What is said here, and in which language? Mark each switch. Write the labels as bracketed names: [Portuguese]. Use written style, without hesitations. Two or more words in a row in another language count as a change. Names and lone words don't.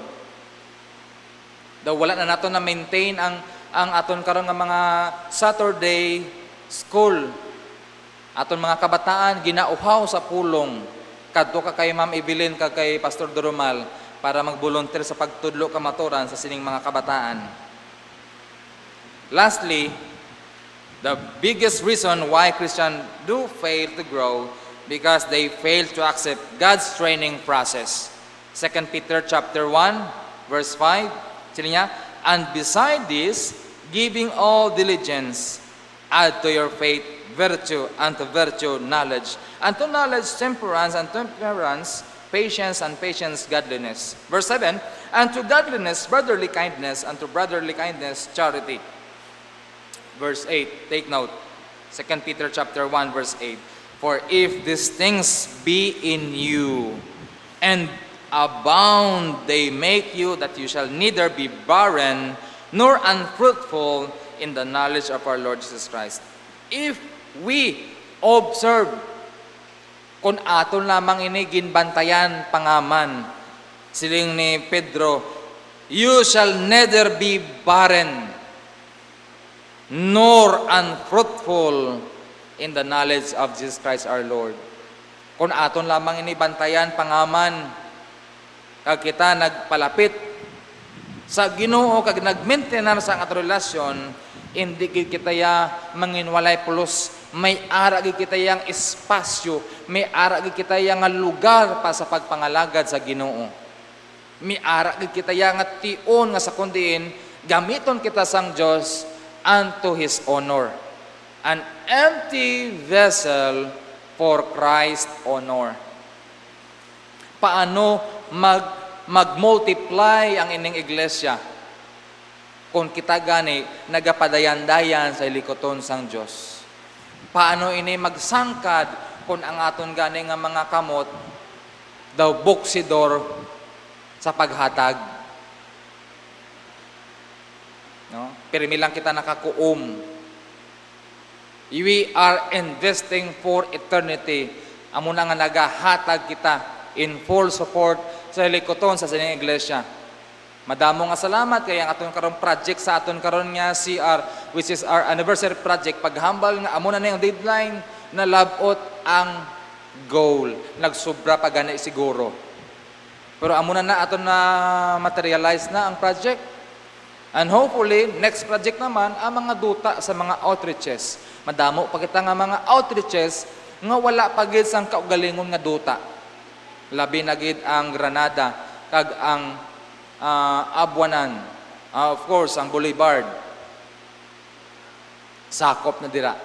[Hiligaynon] Daw wala na nato na maintain ang aton karon nga mga [English] Saturday school. [Hiligaynon] Aton mga kabataan ginauhaw sa pulong. Kadto ka kay Ma'am Evelyn kag kay Pastor Doromal para mag-volunteer sa pagtudlo kamaturan sa sining mga kabataan. [English] Lastly, the biggest reason why Christians do fail to grow because they fail to accept God's training process. 2 Peter chapter 1 verse 5, sila niya, and beside this, giving all diligence, add to your faith virtue, and to virtue knowledge, and to knowledge temperance, and temperance patience, and patience godliness. Verse 7, and to godliness brotherly kindness, and to brotherly kindness charity. Verse 8, take note, 2 Peter chapter 1 verse 8, for if these things be in you, and abound, they make you that you shall neither be barren nor unfruitful in the knowledge of our Lord Jesus Christ. If we observe, [Hiligaynon] kung aton lamang ini ginbantayan pangaman, siling ni Pedro, [English] you shall neither be barren nor unfruitful in the knowledge of Jesus Christ our Lord. [Hiligaynon] Kung aton lamang ini bantayan pangaman, kag kita nagpalapit sa Ginoo kag nag-maintain sa aton relasyon, hindi gid kita ya manginwalay pulos, may ara gid kita yang espasyo, may ara gid kita yang lugar pa sa pagpangalagad sa Ginoo. May ara gid kita yang tion nga sa kundiin gamiton kita sang Dios [English] unto His honor. An empty vessel for Christ's honor. [Hiligaynon] Paano mag-multiply ang ining iglesia kung kita gani nagapadayan-dayan sa likoton sang Dios? Paano ini magsangkad kung ang aton gani nga mga kamot daw buksidor sa paghatag? No? Pirmi lang kita nakakuom. [English] We are investing for eternity. [Hiligaynon] Amo na nga nagahatag kita [English] in full support [Hiligaynon] sa hilikoton sa sining iglesia. Madamo nga salamat kaya ang aton karon project sa aton karon nga CR, [English] which is our anniversary project. [Hiligaynon] Paghambal nga amo na yung deadline na labot ang goal. Nagsobra pa gani siguro. Pero amo na aton na materialize na ang project. [English] And hopefully, next project [Hiligaynon] naman ang mga duta sa mga outreaches. Madamo pa kita nga mga outreaches nga wala pa gid sang kaugalingon nga duta. Labi na gid ang Granada kag ang Abuanan, [English] of course, [Hiligaynon] ang Boulevard. Sakop na dira.